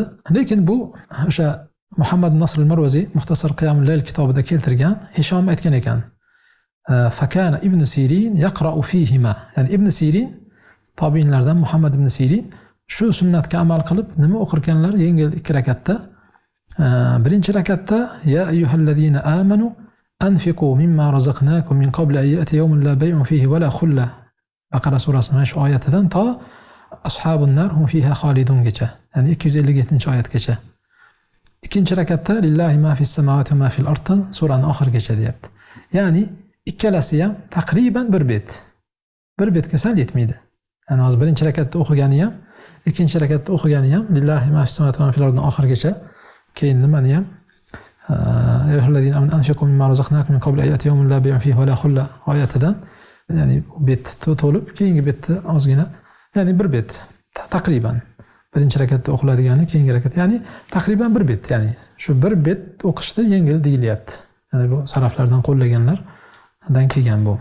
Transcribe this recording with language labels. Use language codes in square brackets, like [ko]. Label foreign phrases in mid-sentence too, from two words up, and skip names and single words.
[uz] Lekin bu o'sha Muhammad Nasr al-Marwazi Muxtasar Qiyamul Layl kitobida keltirgan Hishom aytgan ekan. [ar] فكان ابن سيرين يقرأ فيهما. [uz] Ya'ni Ibn Sirin tobiinlardan Muhammad ibn Sirin shu sunnatga amal qilib nima o'qirganlar yengil 2 rakatda? Birinchi rakatda [ar] يا أيها الذين آمنوا أنفقوا مما رزقناكم من قبل أن يأتي يوم لا بيع فيه ولا خلة. [uz] Baqara surasining shu oyatidan to [ar] أصحاب النار هم فيها [uz] xolidungacha. Ya'ni 257-oyatgacha. Ikkinchi rakatda [ar] لله ما في السماوات وما في الأرض [uz] suraning oxirigacha deyapti. Ya'ni ikkalasi ham taqriban bir bet. Bir betga sal yetmaydi. Ya'ni hozir birinchi rakatda o'qigani ham, ikkinchi rakatda o'qigani ham [ar] لله ما في السماوات وما في الأرض [uz] oxirigacha. Keyin nimani ham [ar] أيها الذين آمنوا أنفقوا مما رزقناكم من قبل أن يأتي يوم لا بيع فيه ولا خلة [uz] oyatidan, ya'ni bet to'lib, keyingi betda ozgina, ya'ni bir bet taqriban birinchi rakatda o'qiladigani, keyingi rakat, ya'ni taqriban bir bet, ya'ni shu bir bet o'qishda yengil deyilyapti. Ya'ni bu salaflardan qo'llaganlardan kelgan bu.